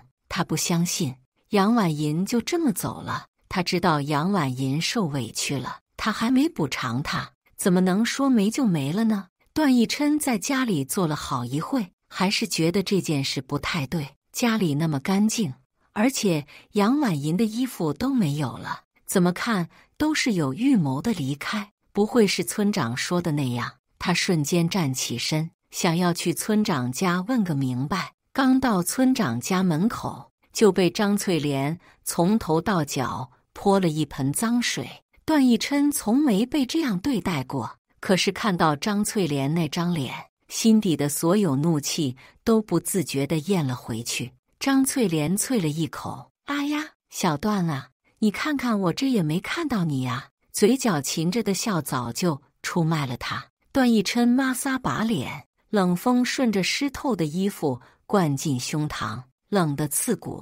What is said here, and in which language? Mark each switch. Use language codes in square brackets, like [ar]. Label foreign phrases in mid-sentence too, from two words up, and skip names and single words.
[zh] 他不相信楊婉銀就這麼走了，他知道楊婉銀受委屈了，他還沒補償他，怎麼能說沒就沒了呢？段奕琛在家裡坐了好一會，還是覺得這件事不太對。家裡那麼乾淨，而且楊婉銀的衣服都沒有了，怎麼看都是有預謀的離開，不會是村長說的那樣。他瞬間站起身，想要去村長家問個明白。剛到村長家門口，就被張翠蓮從頭到腳潑了一盆髒水。段奕琛從沒被這樣對待過，可是看到張翠蓮那張臉，心底的所有怒氣都不自覺地咽了回去。張翠蓮啐了一口：“哎呀，小段啊，你看看我這也沒看到你呀。” 嘴角噙着的笑早就出賣了他。段奕琛抹撒把臉，冷風順着濕透的衣服灌進胸膛，冷得刺骨。